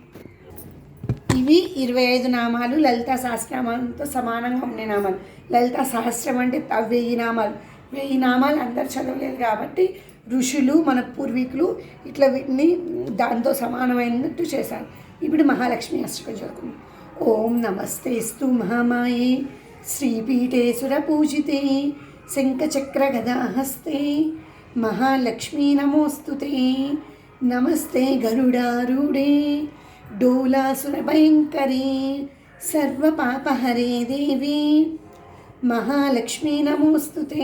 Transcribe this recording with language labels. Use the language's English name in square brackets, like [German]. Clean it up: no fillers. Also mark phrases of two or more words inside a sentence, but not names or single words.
[Telugu] ఇవి 25 నామాలు లలితా సహస్రనామాలతో సమానంగా ఉండే నామాలు. లలితా సహస్రం అంటే 1000 నామాలు. 1000 నామాలు అందరు చదవలేదు కాబట్టి ఋషులు మన పూర్వీకులు ఇట్లా వీటిని దాంతో సమానమైనట్టు చేశారు. ఇప్పుడు మహాలక్ష్మి అష్టకం చదువుకుందాం. [Sanskrit] ఓం నమస్తేస్తు మహామాయే श्रीपीठे सुरपूजिते शङ्खचक्रगदाहस्ते महालक्ष्मी नमोऽस्तुते। नमस्ते गरुडारूढे डोलासुरभयङ्करे सर्वपापहरे देवी महालक्ष्मी नमोऽस्तुते।